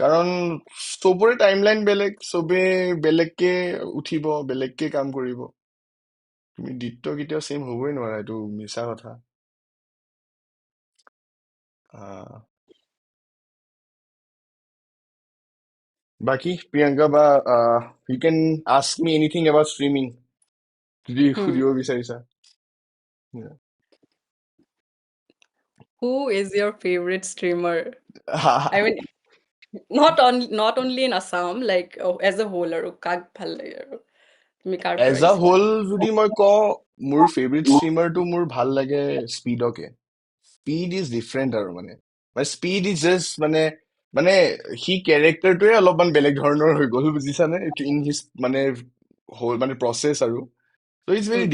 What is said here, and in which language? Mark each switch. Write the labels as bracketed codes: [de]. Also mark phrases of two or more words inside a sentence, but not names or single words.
[as] কাৰণ চবৰে টাইমলাইন বেলেগ, চবে বেলেগকে উঠিব, বেলেগকে কাম কৰিব। তুমি দ্বিত্ব কেতিয়াও ছেম হ'বই নোৱাৰা, এইটো মিছা কথা। আহ বাকি প্ৰিয়ংকা বা [en] you can ask me anything about streaming যদি Hmm. [as] সুধিব বিচাৰিছা। Yeah. [en] Who is your favorite streamer? I mean, not only in Assam, like as a whole [as] আৰু কাক ভাল লাগে আৰু তুমি কাৰ এজ পৰা আ আহিছিলা? হোল যদি মই কওঁ, মোৰ [en] favorite streamer [as] মোৰ ভাল লাগে স্পীডকে। [en] Speed is different [as] আৰু মানে [en] Speed is just [as] মানে সি কেৰেক্টাৰটোৱে অলপমান বেলেগ ধৰণৰ হৈ গ'ল, বুজিছানে? [en] in his [as] মানে হ'ল মানে [en] প্ৰচেছ আৰু so is very